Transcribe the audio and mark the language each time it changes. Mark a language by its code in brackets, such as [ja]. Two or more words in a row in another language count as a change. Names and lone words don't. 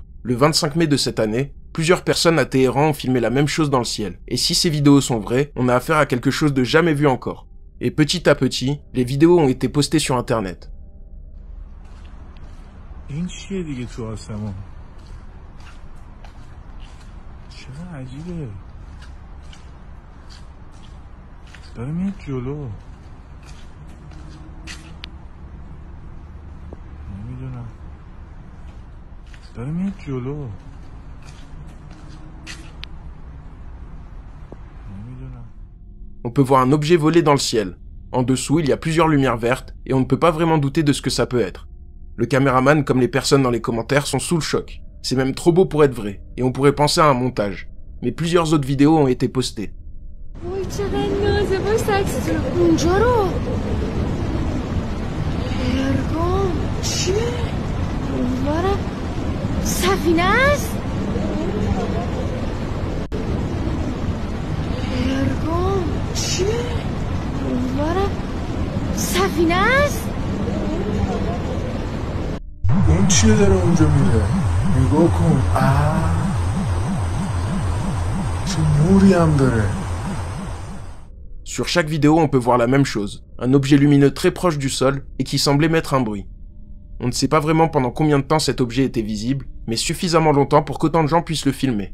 [fr] Le 25 mai de cette année, plusieurs personnes à Téhéran ont filmé la même chose dans le ciel, et si ces vidéos sont vraies, on a affaire à quelque chose de jamais vu encore. Et petit à petit, les vidéos ont été postées sur internet. [fa] داره میاد جلو نمیدونم داره میاد جلو نمیدونم. [fr] On peut voir un objet voler dans le ciel. En dessous, il y a plusieurs lumières vertes et on ne peut pas vraiment douter de ce que ça peut être. Le caméraman comme les personnes dans les commentaires sont sous le choc. C'est même trop beau pour être vrai et on pourrait penser à un montage. Mais plusieurs autres vidéos ont été postées. [fa] وای چقدر نازه باش عکستون اونجا رو هرگام چیه؟ اونورم سفینه است؟ هرگام چیه؟ اونورم سفینه است؟ این چیه داره اونجا میره؟ نگاه کن [fr] Sur chaque vidéo, on peut voir la même chose, un objet lumineux très proche du sol et qui semble émettre un bruit. On ne sait pas vraiment pendant combien de temps cet objet était visible, mais suffisamment longtemps pour qu'autant de gens puissent le filmer.